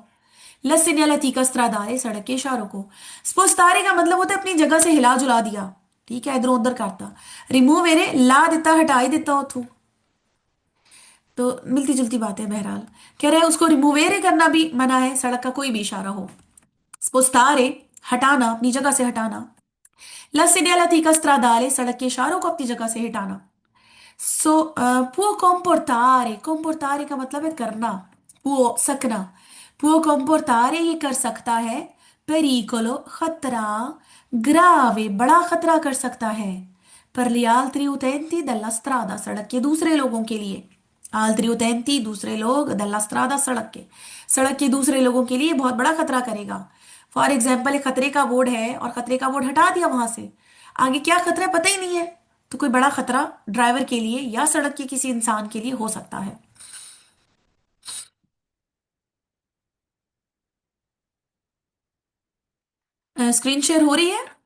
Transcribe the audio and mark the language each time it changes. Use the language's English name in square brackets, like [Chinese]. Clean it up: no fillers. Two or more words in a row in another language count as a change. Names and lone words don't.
[Italian] la segnaletica stradale, [Hindi] सड़क के इशारों को। स्पोस्तारे का मतलब होता है अपनी जगह से हिला जुला दिया, ठीक है, इधर उधर करता। रिमूवेरे ला देता, हटा ही देता उथू, तो मिलती जुलती बात है। बहरहाल कह रहे हैं उसको रिमूवेरे करना भी मना है, सड़क का कोई भी इशारा हो। स्पोस्तारे हटाना, अपनी जगह से हटाना। [Italian] La segnaletica stradale, [Hindi] सड़क के इशारों को अपनी जगह से हटाना। [Italian] può comportare, [Hindi] comportare का मतलब है करना, può सकना, [Italian] può comportare [Hindi] ये कर सकता है, pericolo खतरा, grave बड़ा खतरा कर सकता है, [Italian] per gli altri utenti della strada [Hindi] सड़क के दूसरे लोगों के लिए, [Italian] altri utenti [Hindi] दूसरे लोग, [Italian] della strada [Hindi] सड़क के दूसरे लोगों के लिए बहुत बड़ा खतरा करेगा। फॉर एग्जाम्पल एक खतरे का बोर्ड है और खतरे का बोर्ड हटा दिया वहां से, आगे क्या खतरा है पता ही नहीं है, तो कोई बड़ा खतरा ड्राइवर के लिए या सड़क के किसी इंसान के लिए हो सकता है। स्क्रीन शेयर हो रही है?